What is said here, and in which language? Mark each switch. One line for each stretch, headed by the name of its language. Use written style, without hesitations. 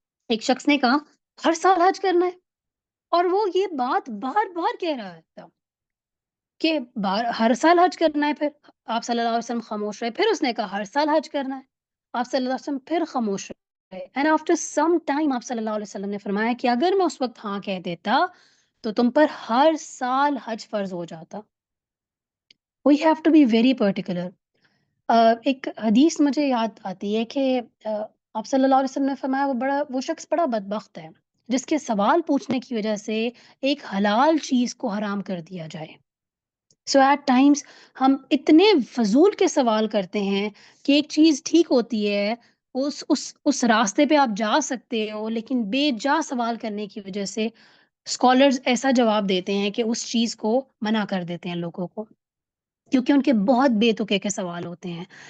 Urdu: ایک شخص نے کہا ہر سال حج کرنا ہے اور وہ یہ بات بار بار کہہ رہا تھا کہ ہر سال حج کرنا ہے. پھر آپ صلی اللہ علیہ وسلم خاموش رہے. پھر اس نے کہا ہر سال حج کرنا ہے. آپ صلی اللہ علیہ وسلم پھر خاموش رہے.
English: and after some time
Urdu: آپ صلی اللہ علیہ وسلم نے فرمایا کہ اگر میں اس وقت ہاں کہہ دیتا تو تم پر ہر سال حج فرض ہو جاتا.
English: We have to be very particular.
Urdu: ایک حدیث مجھے یاد آتی ہے کہ آپ صلی اللہ علیہ وسلم نے فرمایا وہ شخص بڑا بدبخت ہے جس کے سوال پوچھنے کی وجہ سے ایک حلال چیز کو حرام کر دیا جائے.
English: so at times
Urdu: ہم اتنے فضول کے سوال کرتے ہیں کہ ایک چیز ٹھیک ہوتی ہے اس راستے پہ آپ جا سکتے ہو لیکن بے جا سوال کرنے کی وجہ سے اسکالرز ایسا جواب دیتے ہیں کہ اس چیز کو منع کر دیتے ہیں لوگوں کو کیونکہ ان کے بہت بے تکے کے سوال ہوتے ہیں.